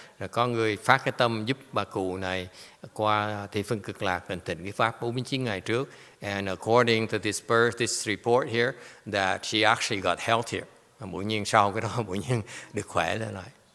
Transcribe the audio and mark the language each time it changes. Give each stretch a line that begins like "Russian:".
Vietnamese: Rồi có người phát cái tâm giúp bà cụ này qua Tây Phương Cực Lạc thành tịnh cái pháp 49 ngày trước.
English: And according to this report here, that she actually got healthier.
Vietnamese: Bỗng nhiên sau cái đó bỗng nhiên được khỏe lại.